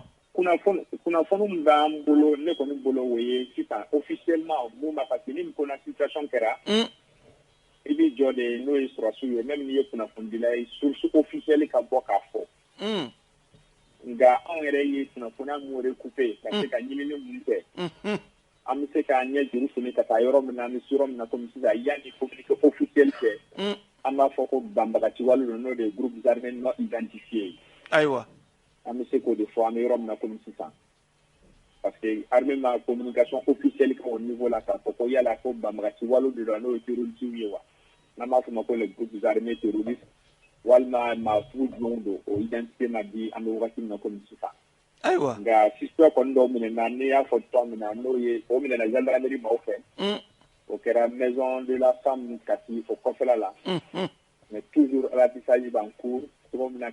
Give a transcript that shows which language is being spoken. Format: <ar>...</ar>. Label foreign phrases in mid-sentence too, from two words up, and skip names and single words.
<bm>kunnafoni min b'an bolo ne kɔni bolo o ye sisan officiellement mun ma</bm> <fr>parce que</fr> <bm>ni ko na situation kɛra i b'i jɔ de n'o ye sɔrɔsiw ye même n'i ye kunnafonidila ye</bm> <fr>source officielle</fr> <bm>ka bɔ k'a fɔ nka anw yɛrɛ ye kunnafoniya min recouper ka se ka ɲinini mun kɛ an bɛ se k'an ɲɛ juru fini ka taa yɔrɔ min na an bɛ se yɔrɔ min na komi sisan yanni</bm> <fr>communiqué officiel</fr> <bm>kɛ an b'a fɔ ko banbagaci wale do n'o de ye</bm> <fr>groupes armés non identifiés</fr> <bm>ayiwa an bɛ se k'o de fɔ an bɛ yɔrɔ min na komi sisan</bm> <fr>parce que armée</fr> <bm>ma</bm> <fr>communication officielle</fr> <bm>kɛ</bm> <fr>au niveau</fr> <bm>la k'a fɔ ko yala ko banbagaci wale de do n'o ye terroristes ye wa n'an b'a fɔ ma ko</bm> <fr>les groupes armés terroristes</fr> <bm>walima maa sugu jumɛnw do o identité ma di an bɛ wagati min na komi sisan ayiwa nka suspect kɔni dɔw minɛna ne y'a fɔ cogoya min na n'o ye o minɛna gendarmerie maaw fɛ o kɛra maison de la femme Kati o kɔfɛla la</bm> <fr>mais toujours ratissage</fr> <bm>b'</bm> <fr>en cours</fr> <bm>cogo min na</bm>